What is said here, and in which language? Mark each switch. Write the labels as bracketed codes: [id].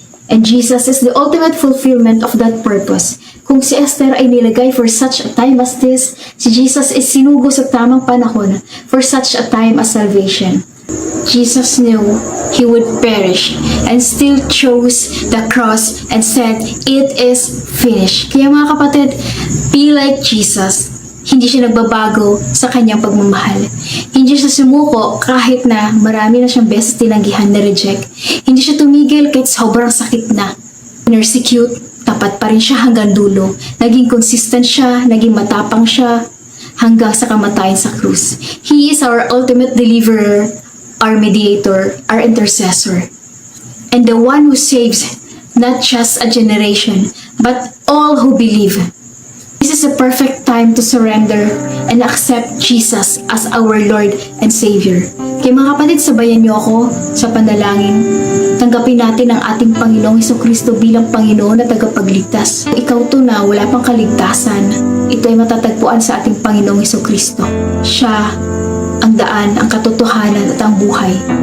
[en] And Jesus is the ultimate fulfillment of that purpose. [tl] Kung si Esther ay nilagay [en] for such a time as this, [tl] si Jesus is sinugo sa tamang panahon [en] for such a time as salvation. Jesus knew he would perish and still chose the cross and said, "It is finished." [tl] Kaya mga kapatid, be like Jesus. Hindi siya nagbabago sa kanyang pagmamahal. Hindi siya sumuko kahit na marami na siyang beses tinanggihan na reject. Hindi siya tumigil kahit sobrang sakit na. Persecute, tapat pa rin siya hanggang dulo. Naging consistent siya, naging matapang siya hanggang sa kamatayan sa krus. [en] He is our ultimate deliverer, our mediator, our intercessor, and the one who saves not just a generation, but all who believe. This is a perfect time to surrender and accept Jesus as our Lord and Savior. [tl] Kaya mga kapatid, sabayan niyo ako sa panalangin. Tanggapin natin ang ating Panginoong Hesukristo bilang Panginoon na tagapagligtas. Ikaw to na wala pang kaligtasan, ito ay matatagpuan sa ating Panginoong Hesukristo. Siya ang daan, ang katotohanan at ang buhay.